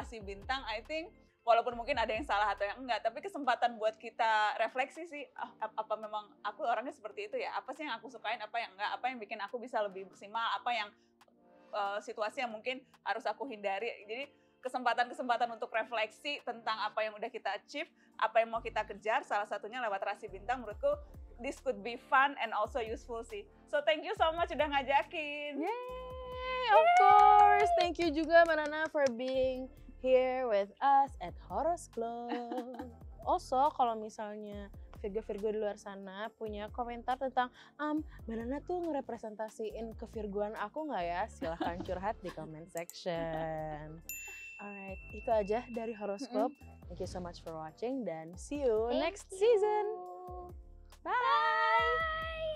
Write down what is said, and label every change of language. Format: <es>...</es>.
<id>rasi bintang,</id> <en>I think</en> <id>walaupun mungkin ada yang salah atau yang enggak, tapi kesempatan buat kita refleksi sih, apa memang aku orangnya seperti itu ya? Apa sih yang aku sukain, apa yang enggak, apa yang bikin aku bisa lebih maksimal, apa yang situasi yang mungkin harus aku hindari. Jadi kesempatan-kesempatan untuk refleksi tentang apa yang udah kita</id> <en>achieve,</en> <id>apa yang mau kita kejar, salah satunya lewat rasi bintang. Menurutku</id> <en>this could be fun and also useful</en> <id>sih.</id> <en>So thank you so much</en> <id>udah ngajakin.</id> <en>Yay, of course. Thank you</en> <id>juga</id> <en>Mbak Nana for being here with us at Horoscope.</en> <id>Also, kalau misalnya Virgo-Virgo di luar sana punya komentar tentang Mbak Nana tuh ngerepresentasiin ke-Virgoan aku nggak ya? Silahkan curhat di</id> <en>comment section. Alright,</en> <id>itu aja dari Horoscope.</id> <en>Thank you so much for watching</en> <id>dan</id> <en>see you next season. Bye!</en>